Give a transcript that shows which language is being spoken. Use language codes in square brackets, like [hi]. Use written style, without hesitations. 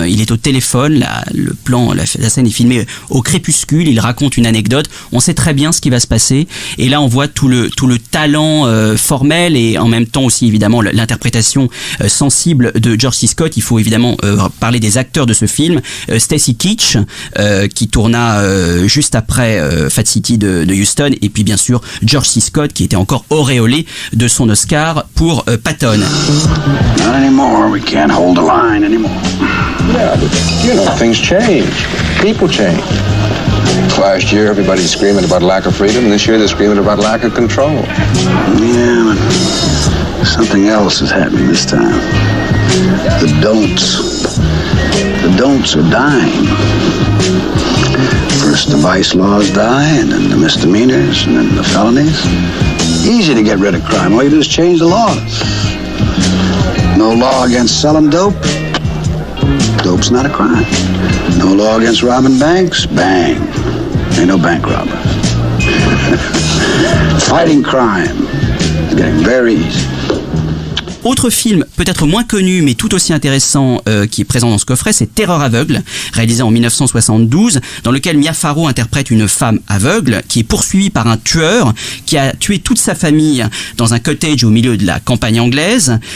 [fr] Il est au téléphone, la scène est filmée au crépuscule, il raconte une anecdote, on sait très bien ce qui va se passer et là on voit tout le talent formel et en même temps aussi évidemment l'interprétation sensible de George C. Scott. Il faut évidemment parler des acteurs de ce film. Stacy Keach qui tourna juste après Fat City de Houston et puis bien sûr George C. Scott qui était encore auréolé de son Oscar pour Patton. [en] Not anymore. We can't hold the line anymore. Yeah, but you know, things change. People change. Last year, everybody's screaming about lack of freedom. This year, they're screaming about lack of control. Yeah, but something else is happening this time. The don'ts are dying. First the vice laws die, and then the misdemeanors, and then the felonies. Easy to get rid of crime. All you do is change the laws. No law against selling dope. Dope's not a crime. No law against robbing banks. Bang. Ain't no bank robbers. Fighting crime is getting very easy. [fr] Autre film peut-être moins connu mais tout aussi intéressant qui est présent dans ce coffret, c'est Terreur aveugle, réalisé en 1972, dans lequel Mia Farrow interprète une femme aveugle qui est poursuivie par un tueur qui a tué toute sa famille dans un cottage au milieu de la campagne anglaise.